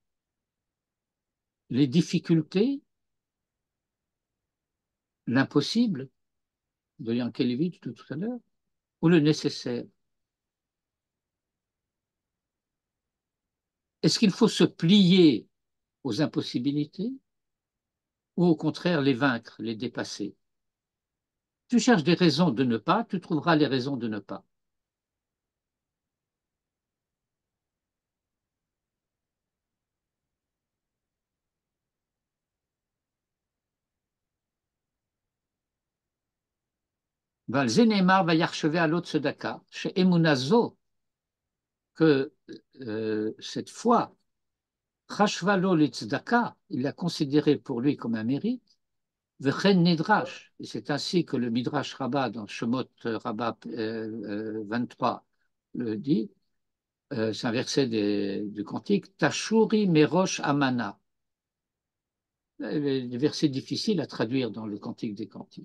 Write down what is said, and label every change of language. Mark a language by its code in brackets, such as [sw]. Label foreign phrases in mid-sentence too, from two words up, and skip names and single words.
[fr] Les difficultés, l'impossible de Yankelevitch de tout à l'heure, ou le nécessaire? Est-ce qu'il faut se plier aux impossibilités ou au contraire les vaincre, les dépasser? Tu cherches des raisons de ne pas, tu trouveras les raisons de ne pas. [he] ועל זה נאמר ויחשבה עלות צדקה, שאמונה זו, [fr] que cette foi, [he] חשבה לו לצדקה, [fr] il l'a considéré pour lui comme un mérite, [he] וכן נדרש, [fr] et c'est ainsi que le Midrash Rabbah dans Shemot Rabbah 23 le dit, c'est un verset du cantique, [he] תשורי מראש אמנה, [fr] des versets difficiles à traduire dans le cantique des cantiques.